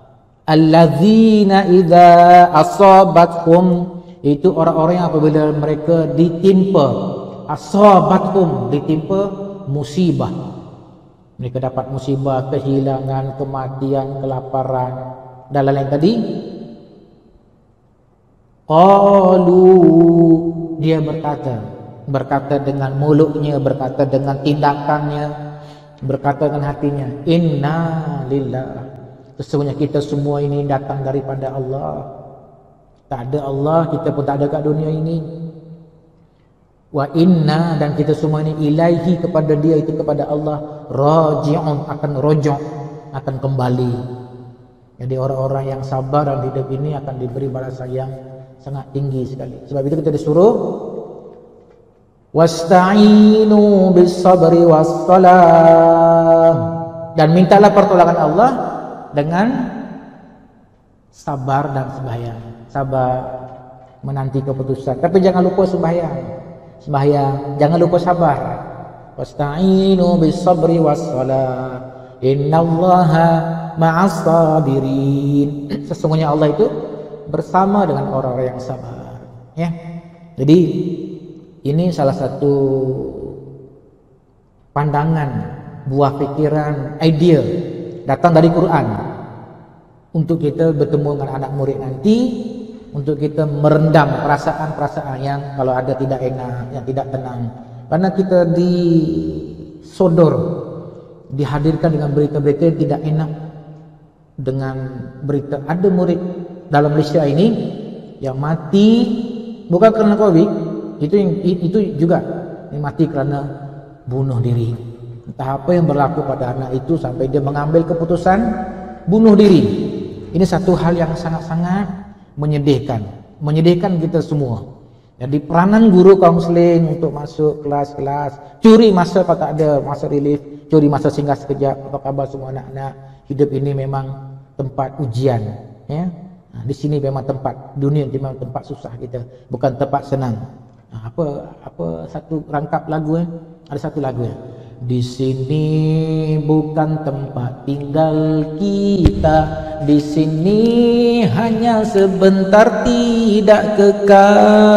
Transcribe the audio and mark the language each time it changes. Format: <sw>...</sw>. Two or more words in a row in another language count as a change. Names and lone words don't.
<ar>الذين إذا أصابتهم,</ar> <ms>itu orang-orang yang apabila mereka ditimpa, asabathum, ditimpa musibah, mereka dapat musibah, kehilangan, kematian, kelaparan dan lain-lain tadi. Qalu, dia berkata dengan mulutnya, berkata dengan tindakannya, berkata dengan hatinya,</ms> <ar>إنا لله,</ar> <ms>sesungguhnya kita semua ini datang daripada Allah. Tak ada Allah, kita pun tak ada kat dunia ini.</ms> <ar>وإنا,</ar> <ms>dan kita semua ini ilaihi, kepada dia, itu kepada Allah, raji'un, akan rojo', akan kembali. Jadi orang-orang yang sabar dalam hidup ini akan diberi balasan yang sangat tinggi sekali. Sebab itu kita disuruh</ms> <ar>واستعينوا بالصبر والصلاة,</ar> <ms>dan mintalah pertolongan Allah dengan sabar dan sembahyang. Sabar menanti keputusan, tapi jangan lupa sembahyang, jangan lupa sabar.</ms> <ar>واستعينوا بالصبر والصلاة، إن الله مع الصابرين,</ar> <ms>sesungguhnya Allah itu bersama dengan orang-orang yang sabar ya. Jadi ini salah satu pandangan, buah pikiran, idea datang dari Quran. Untuk kita bertemu dengan anak murid nanti, untuk kita merendam perasaan-perasaan yang kalau ada tidak enak, yang tidak tenang. Karena kita disodor, dihadirkan dengan berita-berita yang tidak enak. Dengan berita ada murid dalam Malaysia ini yang mati bukan kerana COVID, itu juga yang mati kerana bunuh diri. Entah apa yang berlaku pada anak itu sampai dia mengambil keputusan bunuh diri. Ini satu hal yang sangat-sangat menyedihkan kita semua. Jadi peranan guru kaunseling untuk masuk kelas-kelas, curi masa kalau tak ada masa relief, curi masa singgah sekejap, apa khabar semua anak-anak. Hidup ini memang tempat ujian, ya. Nah, di sini memang tempat dunia, memang tempat susah kita, bukan tempat senang. Nah, apa satu rangkap lagu ada satu lagu di sini bukan tempat tinggal kita, di sini hanya sebentar tidak kekal.</ms>